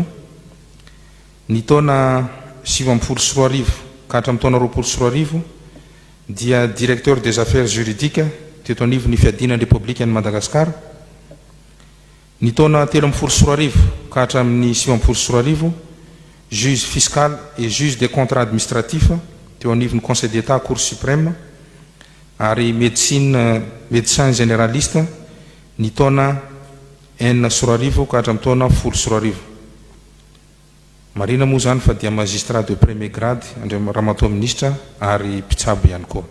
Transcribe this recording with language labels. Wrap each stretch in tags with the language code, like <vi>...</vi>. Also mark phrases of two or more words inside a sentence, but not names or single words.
<mg>Ny taona sivy amby folo sy roa arivo ka hatramin'ny taona roapolo sy roa arivo dia</mg> <fr>directeur des affaires juridiques</fr> <mg>teto anivon'ny fiadinan'ny républicaine Madagascar. Ny taona telo amby folo sy roa arivo ka hatramin'ny sivy amby folo sy roa arivo,</mg> <fr>juge fiscal et juge des contrats administratifs</fr> <mg>teo anivon'ny</mg> <fr>Conseil d'État, Cour suprême, ary médecin généraliste.</fr> <mg>Ny taona enina sy roa arivo ka hatramin'ny taona folo sy roa arivo. Marina moa zany fa dia</mg> <fr>magistrat de premier grade,</fr> <mg>ramatoa ministra ary mpitsabo ihany koa.</mg>